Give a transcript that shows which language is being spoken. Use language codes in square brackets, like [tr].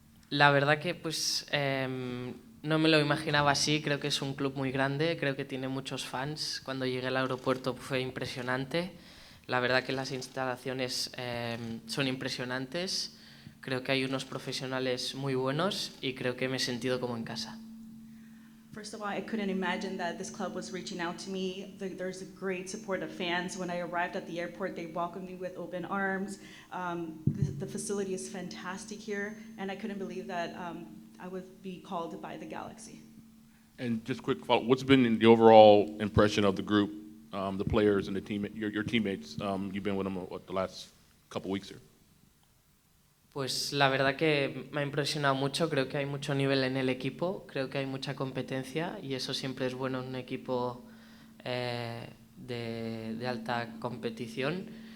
[es] La verdad que pues no me lo imaginaba así. Creo que es un club muy grande, creo que tiene muchos fans. Cuando llegué al aeropuerto fue impresionante. La verdad que las instalaciones son impresionantes. Creo que hay unos profesionales muy buenos y creo que me he sentido como en casa. [en] First of all, I couldn't imagine that this club was reaching out to me. There's a great support of fans. When I arrived at the airport, they welcomed me with open arms. The facility is fantastic here, and I couldn't believe that I would be called by the Galaxy. And just quick follow, what's been the overall impression of the group, the players and your teammates? You've been with them the last couple weeks here. [es] Pues la verdad que me ha impresionado mucho. Creo que hay mucho nivel en el equipo, creo que hay mucha competencia y eso siempre es bueno en un equipo de alta competición.